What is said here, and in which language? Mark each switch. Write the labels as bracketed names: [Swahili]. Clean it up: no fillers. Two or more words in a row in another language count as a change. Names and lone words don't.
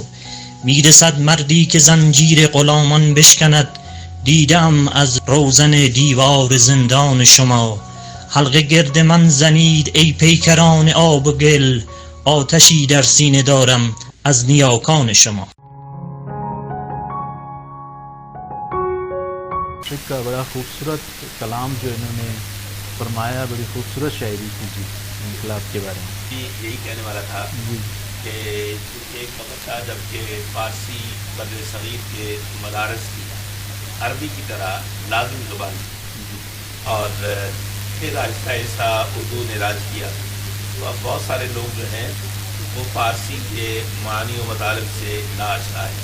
[Persian] میرسد مردی که زنجیر غلامان بشکند، دیدم از روزن دیوار زندان شما. حلقه گرد من زنید ای پیکران آب و گل، آتشی در سینه دارم از نیاکان شما. [Urdu] کا بڑا خوبصورت کلام جو انہوں نے فرمایا، بڑی خوبصورت شاعری کی جی انقلاب کے بارے میں۔ جی یہی کہنے والا تھا کہ ایک وقت تھا جب کہ فارسی بر صغیر کے مدارس کی عربی کی طرح لازم زبان تھی، اور پھر آہستہ آہستہ اردو نے راج کیا، تو اب بہت سارے لوگ جو ہیں وہ فارسی کے معانی و مطالب سے ناآشنا ہیں۔